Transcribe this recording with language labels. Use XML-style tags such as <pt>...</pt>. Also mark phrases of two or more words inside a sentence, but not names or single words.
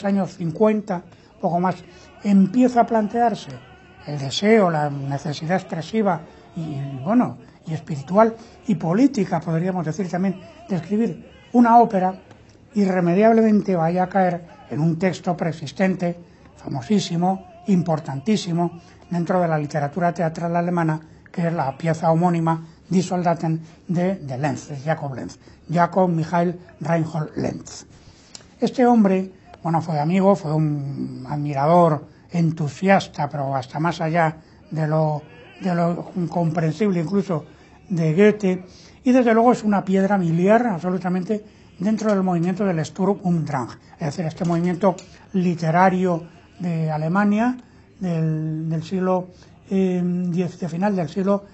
<es>años 50, poco más, empieza a plantearse el deseo, la necesidad expresiva y espiritual y política, podríamos decir también, de escribir una ópera, irremediablemente vaya a caer en un texto preexistente, famosísimo, importantísimo, dentro de la literatura teatral alemana, que es la pieza homónima Die Soldaten de Lenz, de Jakob Lenz, Jakob Michael Reinhold Lenz. Este hombre, bueno, fue amigo, fue un admirador, entusiasta, pero hasta más allá de lo incomprensible incluso de Goethe, y desde luego es una piedra miliar absolutamente dentro del movimiento del Sturm und Drang, es decir, este movimiento literario de Alemania del siglo de final del siglo</es>